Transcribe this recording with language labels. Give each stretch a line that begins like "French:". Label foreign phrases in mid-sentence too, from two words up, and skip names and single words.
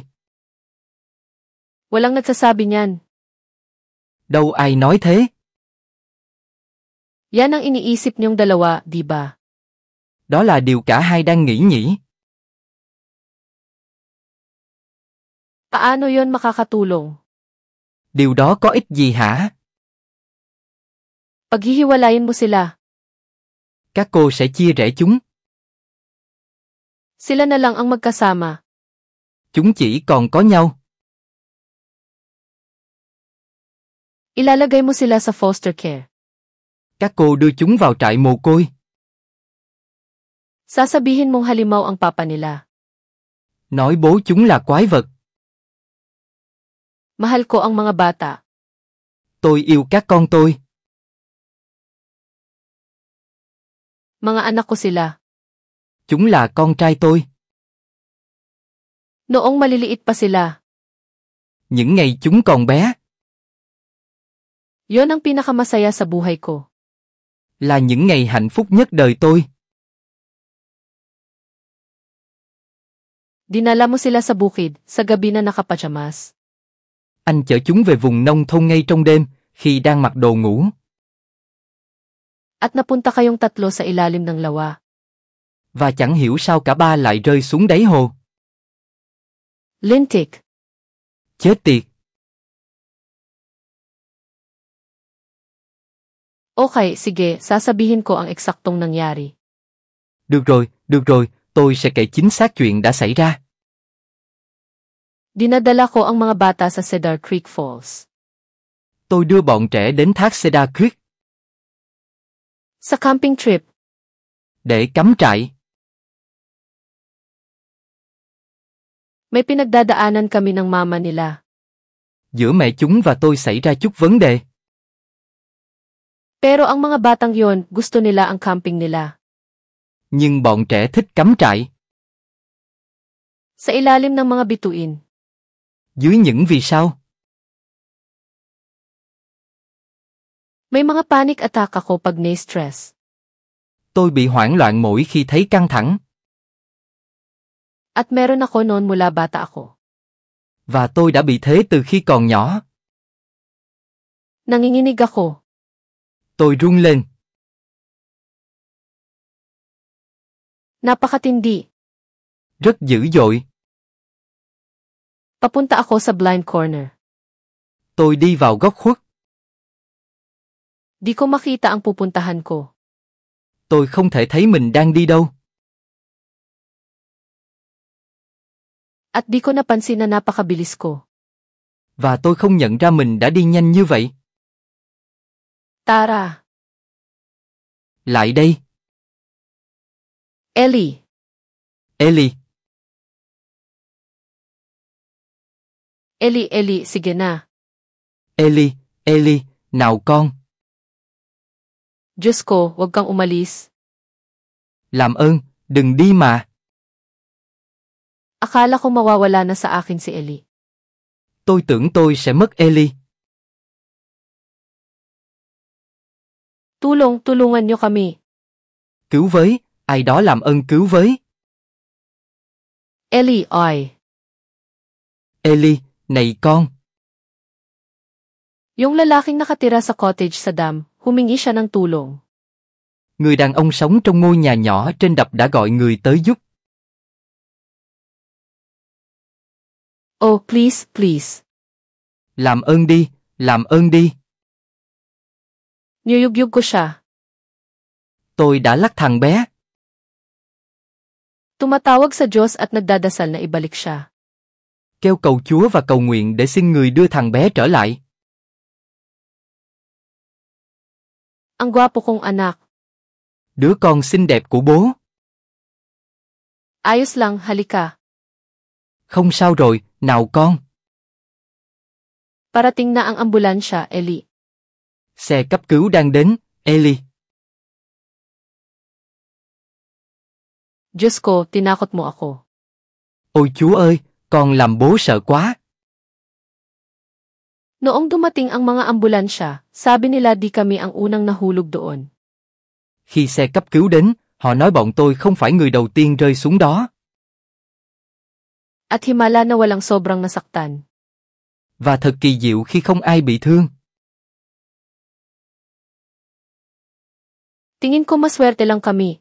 Filipino: Walang nagsasabi niyan.
Vietnamese: Đâu ai nói thế.
Filipino: Yan ang iniisip niyong dalawa, di ba?
Vietnamese: Đó là điều cả hai đang nghĩ nhỉ?
Filipino: Paano yon makakatulong?
Vietnamese: Điều đó có ích gì hả?
Filipino: Paghihiwalayin mo sila.
Vietnamese: Các cô sẽ chia rẽ chúng.
Filipino: Sila na lang ang magkasama.
Vietnamese: Chúng chỉ còn có nhau.
Filipino: Ilalagay mo sila sa
English: foster care.
Vietnamese: Các cô đưa chúng vào trại mồ côi.
Filipino: Sasabihin mong halimaw ang papa nila.
Vietnamese: Nói bố chúng là quái vật.
Filipino: Mahal ko ang mga bata.
Vietnamese: Tôi yêu các con tôi.
Filipino: Mga anak ko sila.
Vietnamese: Chúng là con trai tôi.
Filipino: Noong maliliit pa sila.
Vietnamese: Những ngày chúng còn bé.
Filipino: Yon ang pinakamasaya sa buhay ko.
Vietnamese: Là những ngày hạnh phúc nhất đời tôi.
Filipino: Dinala mo sila sa bukid, sa gabi na nakapajamas.
Vietnamese: Anh chở chúng về vùng nông thôn ngay trong đêm, khi đang mặc đồ ngủ.
Filipino: At napunta kayong tatlo sa ilalim ng lawa.
Vietnamese: Và chẳng hiểu sao cả ba lại rơi xuống đáy hồ.
Filipino: Lintik.
Vietnamese: Chết tiệt.
Filipino: Okay, sige, sasabihin ko ang eksaktong nangyari.
Vietnamese: Được rồi, tôi sẽ kể chính xác chuyện đã xảy ra.
Filipino: Dinadala ko ang mga bata sa Cedar Creek Falls.
Vietnamese: Tôi đưa bọn trẻ đến thác Cedar Creek.
Filipino: Sa
English: camping trip.
Vietnamese: Để cắm trại.
Filipino: May pinagdadaanan kami ng mama nila.
Vietnamese: Giữa mẹ chúng và tôi xảy ra chút vấn đề.
Filipino: Pero ang mga batang yon, gusto nila ang camping nila.
Vietnamese: Nhưng bọn trẻ thích cắm trại.
Filipino: Sa ilalim ng mga bituin.
Vietnamese: Dưới những vì sao.
Filipino: May mga
English: panic attack
Filipino: ako pag na-stress.
Vietnamese: Tôi bị hoảng loạn mỗi khi thấy căng thẳng.
Filipino: At meron ako noon mula bata ako.
Vietnamese: Và tôi đã bị thế từ khi còn nhỏ.
Filipino: Nanginginig ako.
Vietnamese: Tôi run lên.
Filipino: Napakatindi.
Vietnamese: Rất dữ dội.
Filipino: Papunta ako sa
English: blind corner.
Vietnamese: Tôi đi vào góc khuất.
Filipino: Di ko makita ang pupuntahan ko.
Vietnamese: Tôi không thể thấy mình đang đi đâu.
Filipino: At di ko napansin na napakabilis ko.
Vietnamese: Và tôi không nhận ra mình đã đi nhanh như vậy.
Filipino: Tara.
Vietnamese: Lại đây.
Filipino: Ellie.
Vietnamese: Ellie.
Filipino: Ellie, sige na.
Vietnamese: Ellie, nào con.
Filipino: Diyos ko, huwag kang umalis.
Vietnamese: Làm ơn, đừng đi mà.
Filipino: Akala ko mawawala na sa akin si Ellie.
Vietnamese: Tôi tưởng tôi sẽ mất Ellie.
Filipino: Tulungan niyo kami.
Vietnamese: Cứu với, ai đó làm ơn cứu với.
Filipino: Ellie, oi.
Vietnamese: Ellie, này con.
Filipino: Yung lalaking nakatira sa cottage sa dam, humingi siya ng tulong.
Vietnamese: Người đàn ông sống trong ngôi nhà nhỏ trên đập đã gọi người tới giúp.
English: Oh, please.
Vietnamese: Làm ơn đi.
Filipino: Niyugyug ko siya.
Vietnamese: Tôi đã lắc thằng bé.
Filipino: Tumatawag sa Diyos at nagdadasal na ibalik siya.
Vietnamese: Kêu cầu Chúa và cầu nguyện để xin người đưa thằng bé trở lại.
Filipino: Ang gwapo kong anak.
Vietnamese: Đứa con xinh đẹp của bố.
Filipino: Ayos lang, halika.
Vietnamese: Không sao rồi, nào con.
Filipino: Parating na ang ambulansya, Ellie.
Vietnamese: Xe cấp cứu đang đến, Ellie.
Filipino: Diyos ko, tinakot mo ako.
Vietnamese: Ôi Chúa ơi, con làm bố sợ quá.
Filipino: Noong dumating ang mga ambulansya, sabi nila di kami ang unang nahulog doon.
Vietnamese: Khi xe cấp cứu đến, họ nói bọn tôi không phải người đầu tiên rơi xuống đó.
Filipino: At himala na walang sobrang nasaktan.
Vietnamese: Và thật kỳ diệu khi không ai bị thương.
Filipino: Tingin ko maswerte lang kami.